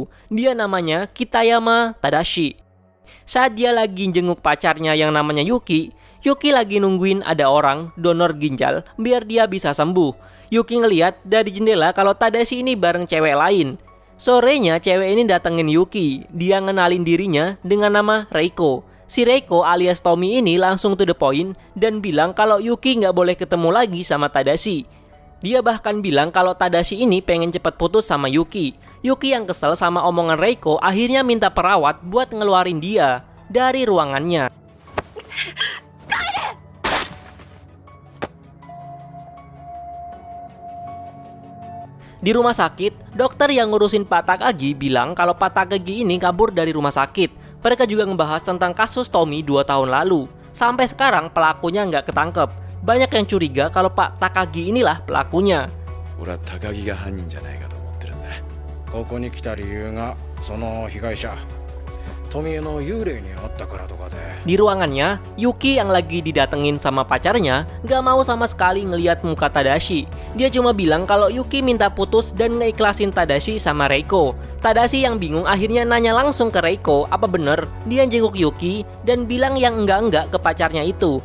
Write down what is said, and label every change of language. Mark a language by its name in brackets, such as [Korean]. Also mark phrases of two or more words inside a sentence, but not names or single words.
[Indonesian] Dia namanya Kitayama Tadashi. Saat dia lagi jenguk pacarnya yang namanya Yuki, Yuki lagi nungguin ada orang donor ginjal biar dia bisa sembuh. Yuki ngeliat dari jendela kalau Tadashi ini bareng cewek lain. Sorenya cewek ini datengin Yuki. Dia ngenalin dirinya dengan nama Reiko. Si Reiko alias Tommy ini langsung [English] to the point [Indonesian] dan bilang kalau Yuki nggak boleh ketemu lagi sama Tadashi. Dia bahkan bilang kalau Tadashi ini pengen cepat putus sama Yuki. Yuki yang kesel sama omongan Reiko akhirnya minta perawat buat ngeluarin dia dari ruangannya. Di rumah sakit, dokter yang ngurusin Pak Takagi bilang kalau Pak Takagi ini kabur dari rumah sakit. Mereka juga ngebahas tentang kasus Tommy 2 tahun lalu. Sampai sekarang pelakunya nggak ketangkep. Banyak yang curiga kalau Pak Takagi inilah pelakunya. [Japanese] 俺は高木が犯人じゃないかと思ってるんだ。ここに来た理由がその被害者富江の幽霊に会ったからとかで。 [Indonesian] Di ruangannya, Yuki yang lagi didatengin sama pacarnya gak mau sama sekali ngeliat muka Tadashi. Dia cuma bilang kalau Yuki minta putus dan ngeikhlasin Tadashi sama Reiko. Tadashi yang bingung akhirnya nanya langsung ke Reiko apa bener dia jenguk Yuki dan bilang yang enggak ke pacarnya itu.